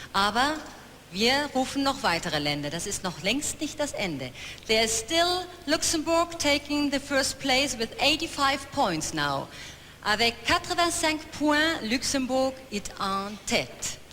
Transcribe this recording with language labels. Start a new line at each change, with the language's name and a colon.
German: Aber wir rufen noch weitere Länder. Das ist noch längst nicht das Ende.
English: There's still Luxembourg taking the first place with 85 points now.
French: Avec 85 points, Luxembourg est en tête.